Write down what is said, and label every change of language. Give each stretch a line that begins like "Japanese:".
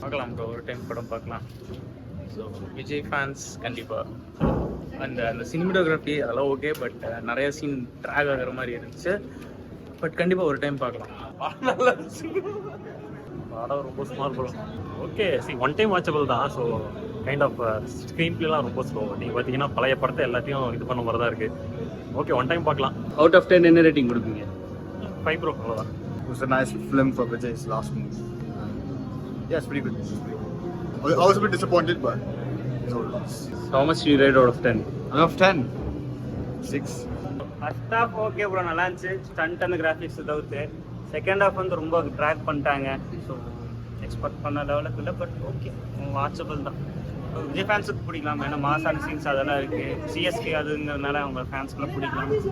Tamil: பார்க்கலாம் ப்ரோ, ஒரு டைம் படம் பார்க்கலாம். ஸோ விஜய் ஃபேன்ஸ் கண்டிப்பாக அந்த சினிமோட்டோகிராஃபி அதெல்லாம் ஓகே, பட் நிறைய சீன் ட்ராக் ஆகிற மாதிரி இருந்துச்சு. பட் கண்டிப்பாக ஒரு டைம் பார்க்கலாம். நல்லா இருந்துச்சு. படம் ரொம்ப small bro. Okay, one time watchable தான். ஸோ கைண்ட் ஆஃப் ஸ்க்ரீன் பிளேலாம் ரொம்ப ஸ்லோ. நீங்கள் பார்த்தீங்கன்னா பழைய படத்தை எல்லாத்தையும் இது பண்ண மாதிரி தான் இருக்குது. ஓகே, ஒன் டைம் பார்க்கலாம். அவுட் ஆஃப் 10 என்ன ரேட்டிங் கொடுப்பீங்க? 5 ப்ரோ, அவ்வளோதான்.
English: It was a nice film for Vijay's last movie. Yeah, it's pretty good. I was a bit disappointed, but it's all right. How much do you rate out of 10? Out of 10, 6.
Tamil: First half okay bro, நல்லா இருந்துச்சு. Stunt and graphics தவிர்த்து second half வந்து ரொம்ப track பண்ணிட்டாங்க. So expect பண்ண லெவலுக்கு இல்லை, but okay, watchable தான். விஜய் ஃபேன்ஸுக்கு பிடிக்கலாம், ஏன்னா மாசான சீன்ஸ் அதெல்லாம் இருக்குது. சிஎஸ்கே அதுங்கிறதுனால அவங்க ஃபேன்ஸ்க்குலாம் பிடிக்கலாம்.